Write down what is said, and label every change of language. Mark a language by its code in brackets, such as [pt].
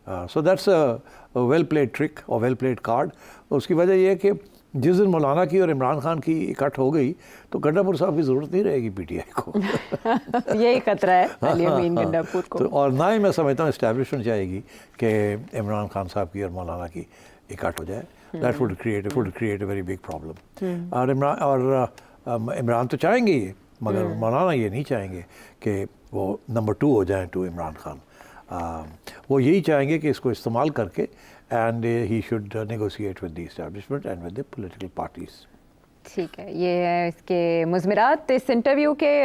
[en] So that's a well played trick اور well played card. [ur] اس کی وجہ یہ ہے کہ جس دن مولانا کی اور عمران خان کی اکٹھ ہو گئی تو گنڈا پور صاحب کی ضرورت نہیں رہے گی پی ٹی آئی کو. یہی خطرہ ہے علی امین گنڈا پور کو. اور نہ ہی میں سمجھتا ہوں اسٹیبلشمنٹ چاہے گی کہ عمران خان صاحب کی اور مولانا کی اکٹھ ہو جائے. [en] That would create a very big problem. [ur] اور عمران تو چاہیں گے یہ، مگر مولانا یہ نہیں چاہیں گے کہ وہ نمبر 2 ہو جائیں ٹو عمران خان. وہ یہی چاہیں گے کہ اس کو استعمال کر کے [en] And he should negotiate with the establishment and with the political parties. [ur] ٹھیک ہے، یہ ہے اس کے مضمرات اس انٹرویو کے.